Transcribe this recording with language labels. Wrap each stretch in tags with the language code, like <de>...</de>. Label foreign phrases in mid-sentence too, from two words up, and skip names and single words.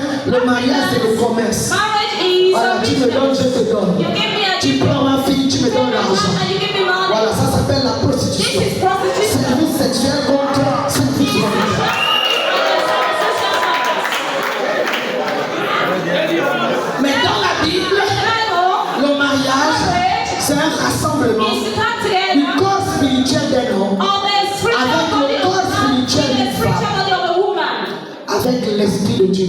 <fr>Le mariage, c'est le commerce.</fr> <en>Marriage is</en> <fr>Voilà,</fr> <en>a</en> <fr>tu me donnes, je</fr> <en>business.</en> <fr>te donne.</fr> <en>You give me a</en> <fr>Tu prends ma fille, tu me</fr> <en>You give</en> <fr>donnes</fr> <en>me</en> <fr>l'argent.</fr> <en>and you give me money.</en> <fr>Voilà, ça s'appelle la prostitution.</fr> <en>This is prostitution.</en> <fr>Service sexuel contre service marital. Mais dans la Bible, le mariage, c'est un rassemblement du corps spirituel d'un homme avec le corps spirituel d'une femme, avec l'esprit de Dieu.</fr>